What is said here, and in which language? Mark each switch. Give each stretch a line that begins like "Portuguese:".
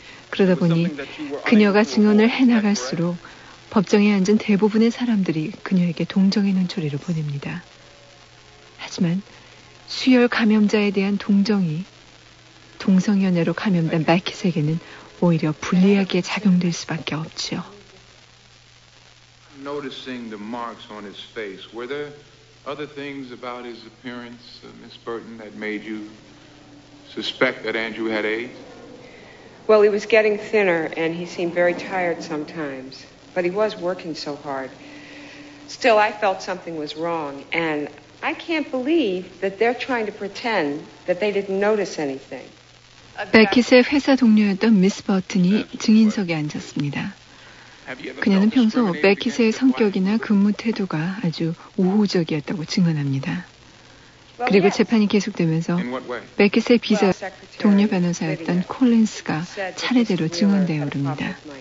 Korean: 그러다 보니 그녀가 증언을 해나갈수록 법정에 앉은 대부분의 사람들이 그녀에게 동정의 눈초리를 보냅니다. 하지만 수혈 감염자에 대한 동정이 동성연애로 감염된 마켓에게는 오히려 불리하게 작용될 수밖에 없죠.
English: Noticing the marks on his face, were there other things about his appearance, Miss Burton, that made you suspect that Andrew had AIDS? Well, he was getting thinner, and he seemed very tired sometimes. But he was working so hard. Still, I felt something was wrong, and I can't believe that they're trying to pretend that they didn't notice anything.
Korean: 베킷의 회사 동료였던 미스 버튼이 증인석에 앉았습니다. 그녀는 평소 베킷의 성격이나 근무 태도가 아주 우호적이었다고 증언합니다. 그리고 재판이 계속되면서 베킷의 비서 동료 변호사였던 콜린스가 차례대로 증언대에 오릅니다.